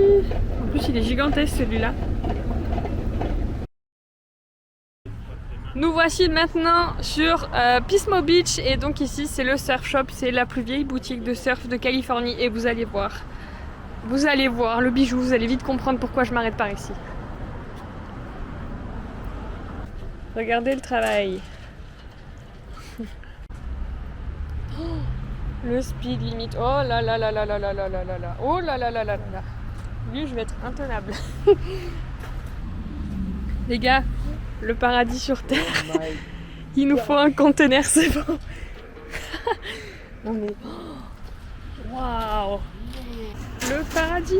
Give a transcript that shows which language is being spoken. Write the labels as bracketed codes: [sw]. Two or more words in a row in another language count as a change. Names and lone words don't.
[fr] En plus, il est gigantesque celui-là. Nous voici maintenant sur Pismo Beach et donc ici c'est le [en] surf shop, [fr] c'est la plus vieille boutique de surf de Californie et vous allez voir le bijou, vous allez vite comprendre pourquoi je m'arrête par ici. Regardez le travail. [en] Le speed limit, [fr] oh là là là là là là là là là là, oh là là là là là là. Lui je vais être intenable. Les gars, le paradis sur terre. Il nous faut un conteneur, c'est bon. Non mais... Waouh. Le paradis.